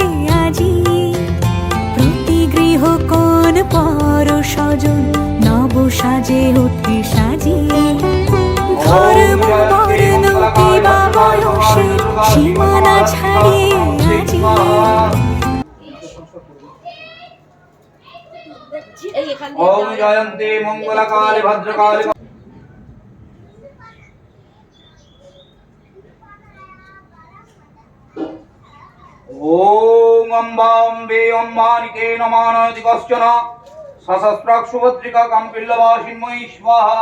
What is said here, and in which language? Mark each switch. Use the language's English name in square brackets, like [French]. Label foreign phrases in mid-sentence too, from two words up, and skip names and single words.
[Bangla] আজি প্রতি গৃহ কোন পর স্বজন নব সাজে উঠে সাজিয়ে, ধর্মবর্ণ কিবা বয়সে সীমানা ছাড়িয়ে আজি। [Sanskrit] ওম জয়ন্তে মঙ্গলকালে ভদ্রকালে ওম অম্বা অম্বে অম্বানিকে নমানাতি কশ্চন সহস্রাক্ষ সুভদ্রিকা কাম্পিল্লবাসিন্ময়ী স্বাহা।